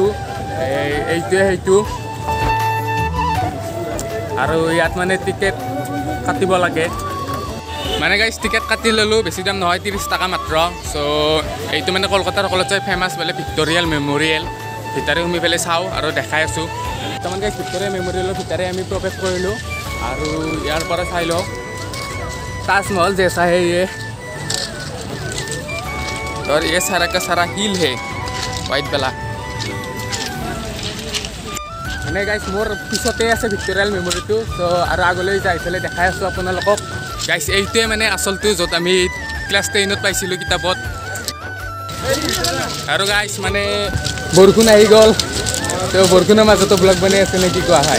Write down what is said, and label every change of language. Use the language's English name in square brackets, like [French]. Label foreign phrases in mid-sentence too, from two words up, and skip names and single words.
[Assamese] এইটোৱে সেইটো, আৰু ইয়াত মানে টিকেট কাটিব লাগে। মানে গাইজ টিকেট কাটি ল'লোঁ, বেছি দাম নহয়, 30 টকা মাত্ৰ। চ' এইটো মানে কলকাতাৰ সকলোতকৈ ফেমাছ বোলে ভিক্টৰিয়েল মেমৰিয়েল। ভিতৰে সোমাই পেলাই চাওঁ আৰু দেখাই আছোঁ। বৰ্তমান গাইজ ভিক্টৰিয়া মেমৰিয়েলৰ ভিতৰে আমি প্ৰৱেশ কৰিলোঁ, আৰু ইয়াৰ পৰা চাই লওঁ [Hindi] ताजमहल जैसा है ये, और ये सारा का सारा हिल है वाइट वाला। [Assamese] মানে গাইজ মোৰ পিছতে আছে ভিক্টৰিয়েল মেমৰিটো। তো আৰু আগলৈ যাই পেলাই দেখাই আছোঁ আপোনালোকক। গাইজ এইটোৱে মানে আচলটো, য'ত আমি ক্লাছ 10ত পাইছিলোঁ কিতাপত। আৰু গাইজ মানে বৰষুণ আহি গ'ল, তো বৰষুণৰ মাজতো ব্লগ বনাই আছে নে কি কোৱা হয়।